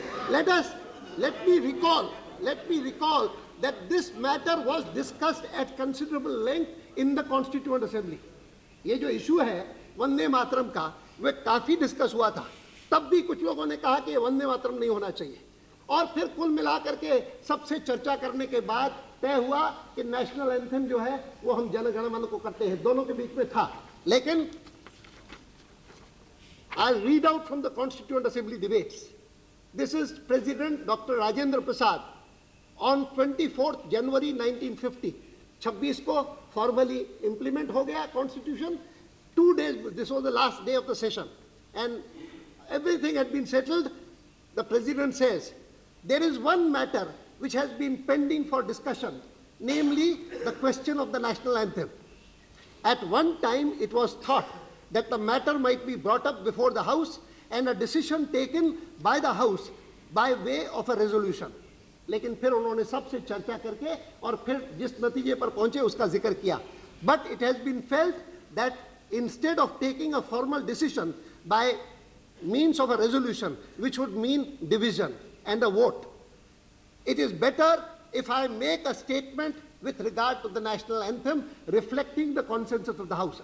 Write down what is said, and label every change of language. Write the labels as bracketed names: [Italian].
[English] Let me recall that this matter was discussed at considerable length in the Constituent Assembly. [Hindi] ये जो issue है वंदे मातरम का, वह काफी डिस्कस हुआ था। तब भी कुछ लोगों ने कहा कि ये वंदे मातरम नहीं होना चाहिए, और फिर कुल मिलाकर के सबसे चर्चा करने के बाद तय हुआ कि नेशनल एंथम जो है वो हम जन गण मन को करते हैं, दोनों के बीच में था। लेकिन [English] I'll read out from the Constituent Assembly debates. This is President Dr. Rajendra Prasad on 24th January 1950. [Hindi] 26 को [English] formally implement [Hindi] हो गया Constitution. [English] 2 days, this was the last day of the session, and everything had been settled. The President says, there is one matter which has been pending for discussion, namely the question of the national anthem. At one time, it was thought that the matter might be brought up before the House and a decision taken by the House by way of a resolution. [Hindi] लेकिन फिर उन्होंने सबसे चर्चा करके और फिर जिस नतीजे पर पहुंचे उसका जिक्र किया. [English] But it has been felt that instead of taking a formal decision by means of a resolution, which would mean division and a vote, it is better if I make a statement with regard to the national anthem reflecting the consensus of the House.